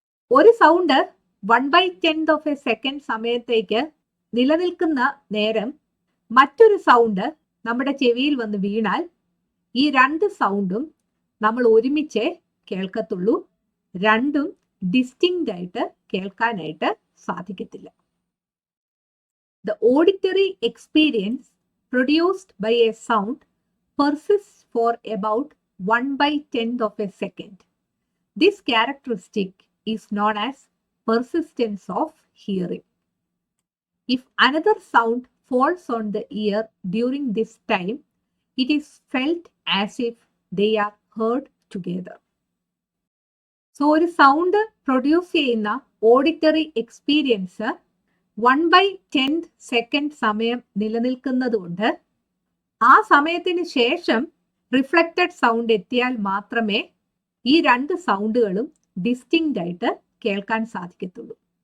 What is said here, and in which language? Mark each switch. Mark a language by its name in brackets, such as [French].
[Malayalam] ഒരു sound 1/10 of A second സമയത്തേക്ക് നിലനിൽക്കുന്ന നേരം മറ്റൊരു സൗണ്ട് നമ്മുടെ ചെവിയിൽ വന്ന് വീണാൽ ഈ രണ്ട് സൗണ്ടും നമ്മൾ ഒരുമിച്ച് കേൾക്കത്തുള്ളൂ. രണ്ടും ഡിസ്റ്റിങ്ക്റ്റ് ആയിട്ട് കേൾക്കാനായിട്ട് സാധിക്കത്തില്ല. [English] The auditory experience produced by a sound persists for about 1/10 of a second. This characteristic is known as persistence of hearing. If another sound falls on the ear during this time, it is felt as if they are heard together. [Malayalam] So, ഒരു sound produce ചെയ്യുന്ന auditory experience 1/10 second സമയം നിലനിൽക്കുന്നതുകൊണ്ട് ആ സമയത്തിന് ശേഷം reflected sound എത്തിയാൽ മാത്രമേ ഈ രണ്ട് സൗണ്ടുകളും ഡിസ്റ്റിങ്ക്റ്റ് ആയിട്ട് കേൾക്കാൻ സാധിക്കത്തുള്ളൂ.